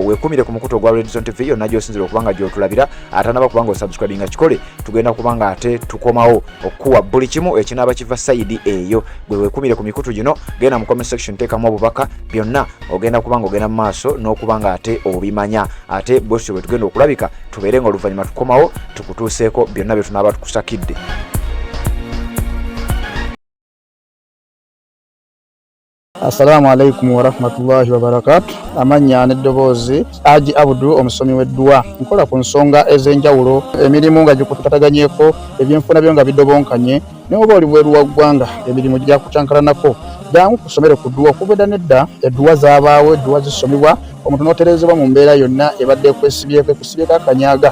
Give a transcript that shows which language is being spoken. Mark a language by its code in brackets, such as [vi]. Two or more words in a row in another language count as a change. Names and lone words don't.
[lg] Weekumire ku mukutu ogwa Red Zone TV yonna gy'osinzira okubanga gy'otulabira, ate naba kubanga osubscribinga kikole, tugenda kubanga ate tukomawo okuwa buli kimu ekinaaba kiva sayidi eyo. Gwe weekumire ku mikutu gino, genda mu [en] comment section [lg] teekamu obubaka, byonna ogenda kubanga ogenda mu maaso n'okubanga ate obimanya. Ate bwesityo bwe tugenda okulabika tubeere nga oluvannyuma tukomawo tukutuuseeko byonna bye tunaaba tukusakidde. [ar] السلام عليكم ورحمة الله وبركاته. [lg] Amanya n'eddoboozi Haji Abdu omusomi w'eddua. Nkola ku nsonga ez'enjawulo, emirimu nga gikutataganyeko, ebyenfuna byo nga bidobonkanye, ne oba oli bweru wa ggwanga emirimu gya kucankalanako. Jangu kusomere ku ddua okubeda nedda eddua zaabaawo, eddua zisomebwa omuntu n'oterezebwa mu mbeera yonna ebadde ekwesibyeko ekusibyeko akanyaaga.